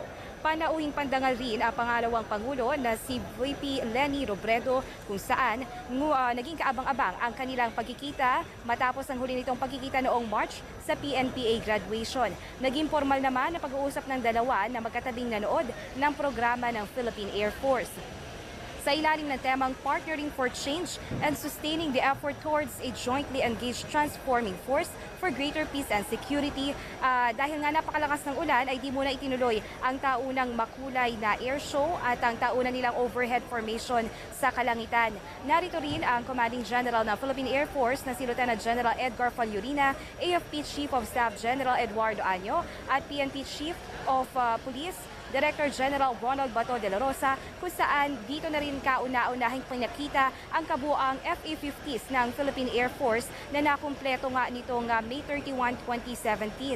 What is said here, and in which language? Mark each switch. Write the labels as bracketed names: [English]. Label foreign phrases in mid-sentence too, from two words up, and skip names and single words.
[Filipino] Panauhing pandangal rin ang pangalawang Pangulo na si VP Leni Robredo kung saan naging kaabang-abang ang kanilang pagkikita matapos ang huli nitong pagkikita noong March sa PNPA graduation. Naging formal naman ang pag-uusap ng dalawa na magkatabing nanood ng programa ng Philippine Air Force. sa ilalim ng temang [English] Partnering for Change and Sustaining the Effort Towards a Jointly Engaged Transforming Force for Greater Peace and Security. [Filipino] Dahil nga napakalakas ng ulan ay di muna itinuloy ang taunang makulay na [English] air show [Filipino] at ang taunang nilang [English] overhead formation [Filipino] sa kalangitan. Narito rin ang Commanding General ng Philippine Air Force na si Lieutenant General Edgar Falyurina, AFP Chief of Staff General Eduardo Año at PNP Chief of Police Director General Ronald Bato de la Rosa, kung saan dito na rin kauna-unahing pinakita ang kabuang FA-50s ng Philippine Air Force na nakumpleto nga nitong May 31, 2017.